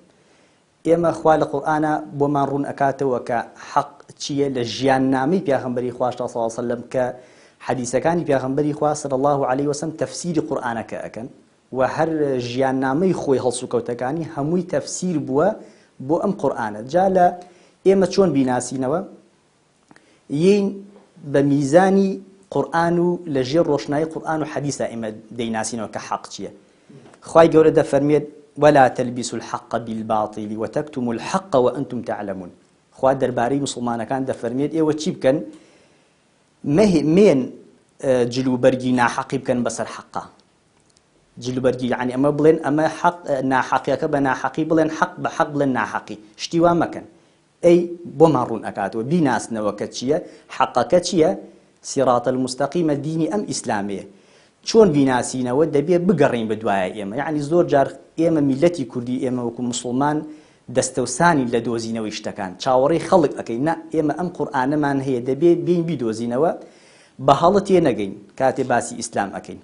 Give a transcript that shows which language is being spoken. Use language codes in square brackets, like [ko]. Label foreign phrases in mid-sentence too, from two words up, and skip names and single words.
[ckb] ئێمە خوا لە قورئانە بۆمان ڕوون ئەکاتەوە کە حەق چییە لە ژیاننامەی پێغەمبەری خوا [ar] صلی الله علیه وسلم [ckb] کە حەدیسەکانی پێغەمبەری خوا [ar] صلی الله علیه وسلم [ckb] تەفسیری قورئانەکە ئەکەن و هەر ژیاننامەی خۆی هەڵسوکەوتەکانی هەمووی تەفسیر بووە بۆ ئەم قورئانە. جا لە ئێمە چۆن بیناسینەوە یین بە میزانی قورآن و لەژێر ڕۆشنایی قورآن و حەدیسە ئێمە دەیناسینەوە کە حەق چییە. خوای گەورە دەفەرمێت [ar] ولا تلبسوا الحق بالباطل وتكتموا الحق وانتم تعلمون. [ckb] خوا دەربارەی موسڵمانەکان دەفەرمێت ئێوە چی بکەن؟ مێن جلوبەرگی ناحەقی بکەن بەسەر حەقا. جلوبەرگی یعنی ئەمە بڵێن ئەمە حەق ناحەقیەکە بە ناحەقی بڵێن حەق بە حەق بڵێن ناحەقی. شتی وا مەکەن. ئەی بۆمان ڕوون ئەکاتەوە بیناسنەوە کە چییە حەقەکە چییە؟ [ar] صراط المستقيم [ckb] دینی ئەم ئیسلامەیە. چۆن بیناسینەوە دەبێ بگەڕین بە دوایە ئێمە. یعنی زۆر جار ئێمە میلەتی کوردی ئێمە وەکو موسڵمان دەستەوسانی لە دۆزینەوەی شتەکان چاوەڕێی خەڵک ئەەکەین. نا ئێمە ئەم قورئانەمان هەیە دەبێ بین بیدۆزینەوە بە هەڵە تێ نەگەین کاتێ باسی ئیسلام ئەەکەین.